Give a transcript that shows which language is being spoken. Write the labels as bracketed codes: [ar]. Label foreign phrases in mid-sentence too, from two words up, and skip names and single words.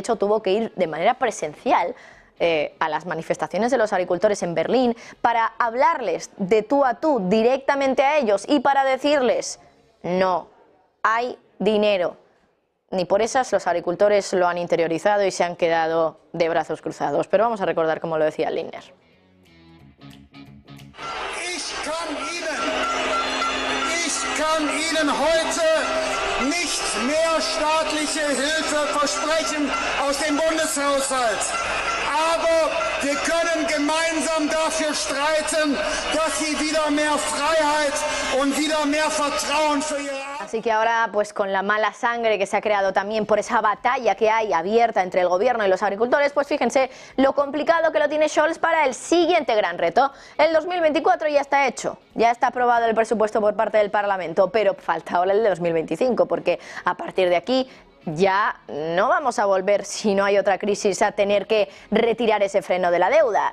[es] Lindner, de hecho, tuvo que ir de manera presencial a las manifestaciones de los agricultores en Berlín para hablarles de tú a tú directamente a ellos y para decirles no hay dinero. Ni por esas los agricultores lo han interiorizado y se han quedado de brazos cruzados. Pero vamos a recordar cómo lo decía Lindner. [de] Ich kann Ihnen heute nicht mehr staatliche Hilfe versprechen aus dem Bundeshaushalt. Aber wir können gemeinsam dafür streiten, dass Sie wieder mehr Freiheit und wieder mehr Vertrauen für Ihre Arbeit. [es] Así que ahora, pues con la mala sangre que se ha creado también por esa batalla que hay abierta entre el gobierno y los agricultores, pues fíjense lo complicado que lo tiene Scholz para el siguiente gran reto. El 2024 ya está hecho, ya está aprobado el presupuesto por parte del Parlamento, pero falta ahora el de 2025, porque a partir de aquí ya no vamos a volver, si no hay otra crisis, a tener que retirar ese freno de la deuda.